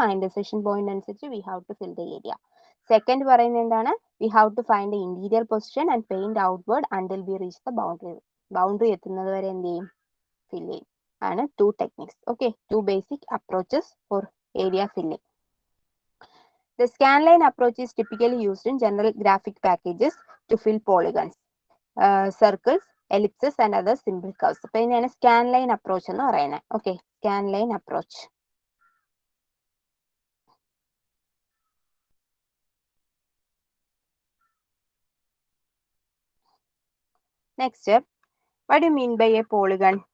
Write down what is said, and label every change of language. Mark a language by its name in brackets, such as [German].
[English] ആ intersection point അനുസരിച്ച് we have to fill the area. [Malayalam] Second പറയുന്നത് എന്താണ്? [English] We have to find the interior position and paint outward until we reach the boundary. [Malayalam] Boundary എത്തുന്നത് വരെ എന്ത് ചെയ്യും? ഫിൽ ചെയ്യും. ആണ് [English] Two techniques. Okay, two basic approaches for area filling. The scanline approach is typically used in general graphic packages to fill polygons, circles, ellipses and other simple curves. [Malayalam] അപ്പോൾ ഇതിനെയാണ് scanline approach എന്ന് പറയുന്നത്. [English] Okay, scanline approach. Next, what do you mean by a polygon?